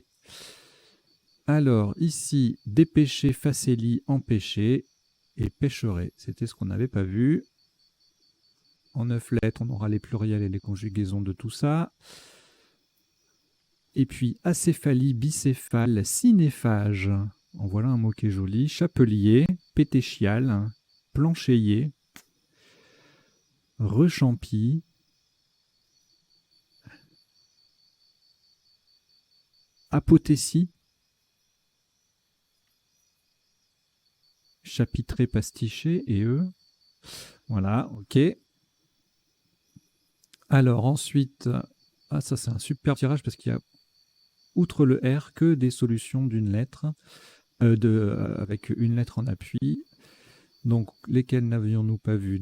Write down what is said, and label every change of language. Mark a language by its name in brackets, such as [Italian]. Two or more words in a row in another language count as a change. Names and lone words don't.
[French] Alors, ici, dépêcher, facélie, empêcher et pêcherait. C'était ce qu'on n'avait pas vu. En 9 lettres, on aura les pluriels et les conjugaisons de tout ça. Et puis, acéphalie, bicéphale, cinéphage. En voilà un mot qui est joli. Chapelier, pétéchial, planchéier, rechampi, apothétie, chapitré, pastiché et eux. Voilà, ok. Alors ensuite, ça c'est un super tirage parce qu'il y a, outre le R, que des solutions d'une lettre, avec une lettre en appui. Donc, lesquelles n'avions-nous pas vu?